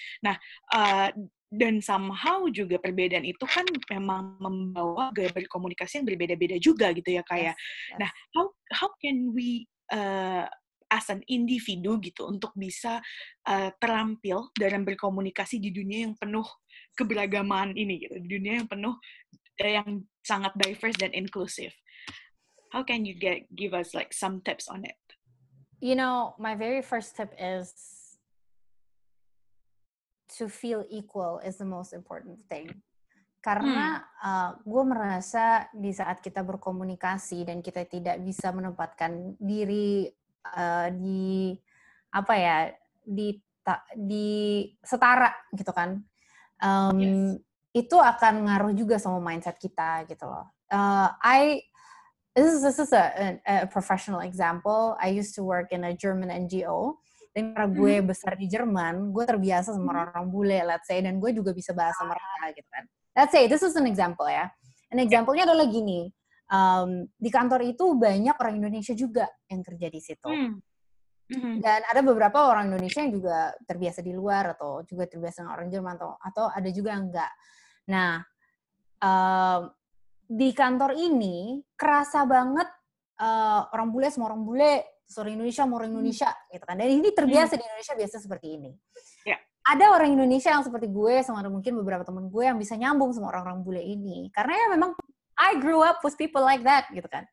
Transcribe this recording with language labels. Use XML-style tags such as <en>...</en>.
<id>Nah, dan somehow juga perbedaan itu kan memang membawa gaya berkomunikasi yang berbeda-beda juga gitu ya kayak.</id> <en>Yes.</en> <id>Nah,</id> <en>how can we as an</en> <id>individu gitu untuk bisa terampil dalam berkomunikasi di dunia yang penuh keberagaman ini gitu, di dunia yang penuh yang sangat diverse dan inclusive.</id> <en>How can you give us like some tips on it? You know, my very first tip is to feel equal is the most important thing.</en> <id>Karena gue merasa di saat kita berkomunikasi dan kita tidak bisa menempatkan diri di apa ya di setara gitu kan, itu akan ngaruh juga sama mindset kita gitu loh.</id> <en>This is a professional example. I used to work in a German NGO.</en> <id>Dan karena gue besar di Jerman, gue terbiasa sama orang-orang bule,</id> <en>let's say,</en> <id>dan gue juga bisa bahasa mereka gitu kan.</id> <en>Let's say, this is an example ya.</en> <id>An example-nya adalah gini, di kantor itu banyak orang Indonesia juga yang kerja di situ. Dan ada beberapa orang Indonesia yang juga terbiasa di luar, atau juga terbiasa dengan orang Jerman, atau ada juga yang enggak. Nah, di kantor ini kerasa banget orang bule sama orang bule, orang Indonesia sama orang Indonesia gitu kan. Dan ini terbiasa di Indonesia biasa seperti ini.</id> <en>Yeah.</en> <id>Ada orang Indonesia yang seperti gue sama mungkin beberapa teman gue yang bisa nyambung sama orang-orang bule ini. Karena ya memang</id> <en>I grew up with people like that</en> <id>gitu kan.</id>